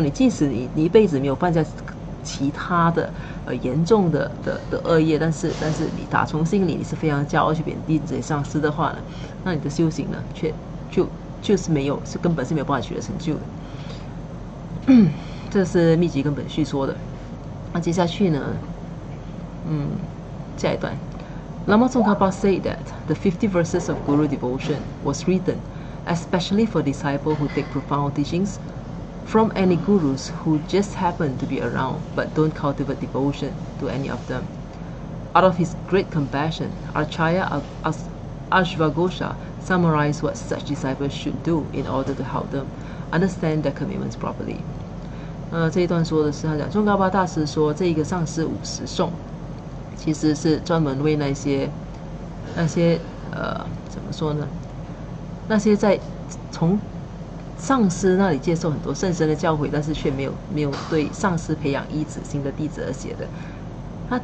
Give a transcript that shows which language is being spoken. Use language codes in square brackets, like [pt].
[zh] 你即使你一辈子没有犯下其他的严重的恶业，但是你打从心里你是非常骄傲去贬低这些上师的话呢，那你的修行呢，就是根本是没有办法取得成就的。这是密集根本序说的。那接下去呢，下一段 [en] Lama Tsongkhapa said that the 50 verses of Guru devotion was written especially for disciples who take profound teachings from any gurus who just happen to be around but don't cultivate devotion to any of them. Out of his great compassion, Acharya Ashvaghosha summarized what such disciples should do in order to help them understand their commitments properly. [zh] 这一段说的是他讲，宗喀巴大师说，这个上师50颂，其实是专门为那些怎么说呢？那些在从上师那里接受很多甚深的教诲，但是却没有对上师培养依止心的弟子而写的。